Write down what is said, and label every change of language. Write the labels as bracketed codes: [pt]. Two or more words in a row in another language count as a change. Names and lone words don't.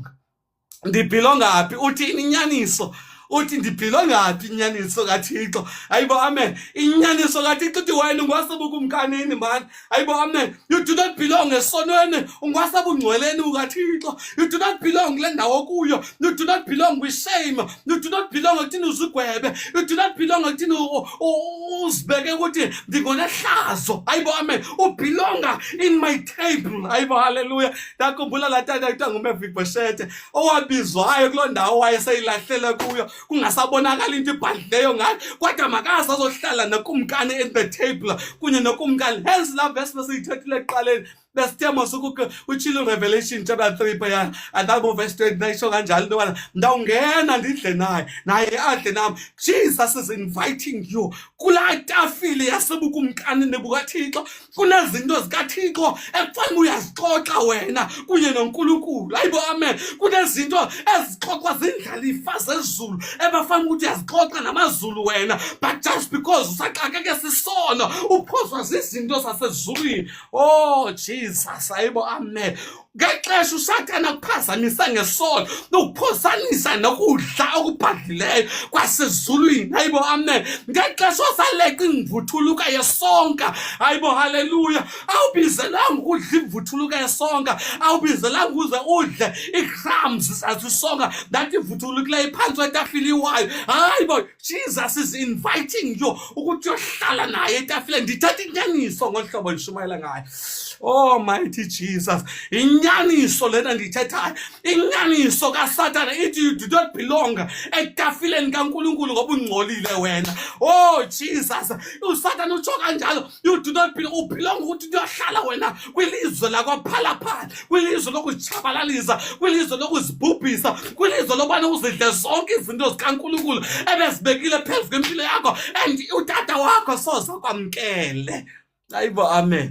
[xh] Ndibelonga ngaphi? Uthini inyaniso? Uthi ndibhilonga ngaphi inyaniso kaThixo? Hayibo amen. Inyaniso kaThixo uthi wena ungwasebukumkanini man. Hayibo amen. [en] You do not belong [xh] esonweni, ungwasebungcweleni ukaThixo. [en] You do not belong [xh] kule ndawo kuyo. [en] You do not belong with shame. You do not belong [xh] ekuthini uzigwebe. [en] You do not belong [xh] ekuthini uzibeke ukuthi ndingonehlazo. Hayibo amen. [en] Ubelonga in my table. [xh] Hayibo haleluya. Ndakhumbula la tata kuthiwa nguMephibosheth owabizwayo kuloo ndawo wayeseyilahlela kuyo, kungasabonakala into ibhadleyo ngayo, kodwa makaze azohlala nokumkani [en] at the table [xh] kunye nokumkani. Hence la verse besiyithethile ekuqaleni besithema utshilo [en] Revelation chapter 3 [xh] phaya andabo verse 29 isho kanjalo into yobana ndawungena ndidle naye adle nami. [en] Jesus is inviting you [xh] kulaa tafile yasebukumkani nebukaThixo. Kunezinto zikaThixo ekufanele uyazixoxa wena kunye noNkulunkulu. Hayibo amen. Kunezinto ezixoxwa zindlalifa zezulu ebafanele ukuthi uyazixoxa namazulu wena, [en] but just because [xh] usaxakeke sisono uphozwa zizinto zasezulwini. [en] Oh Jesus, [xh] hayibo amen. Ngexesha uSathana kuphazamisa ngesono nokuphozanisa nokudla okubhadlileyo kwasezulwini. Hayibo amen. Ngexesha osaleqa imvuthuluka yesonka. Hayibo haleluya. Awubizelanga ukudla imvuthuluka yesonka, awubizelanga uze udle ii-crumbs zasisonka that ivuthulukileyo phansi kwetafile iwayo. Hayibo, [en] Jesus is inviting you [xh] ukuthi uyohlala naye etafileni. Ndithatha inyaniso ngohlobo ndishumayela ngayo. [en] Oh mighty Jesus. [xh] Inyaniso lena ndithethayo, inyaniso kaSathana ithi [en] you do not belong [xh] etafileni kaNkulunkulu ngoba ungcolile wena. [en] Oh Jesus, [xh] uSathana utsho kanjalo, [en] you do not belong. [xh] Ubelong ukuthi uyohlala wena kwilizwe lakwaphalaphala, kwilizwe lokuzijabalalisa, kwilizwe lokuzibhubhisa, kwilizwe lokubana uzidle zonke izinto zikaNkulunkulu ebezibekile phezu kwempilo yakho, and utata wakho soze kwamkele. Hayibo amen.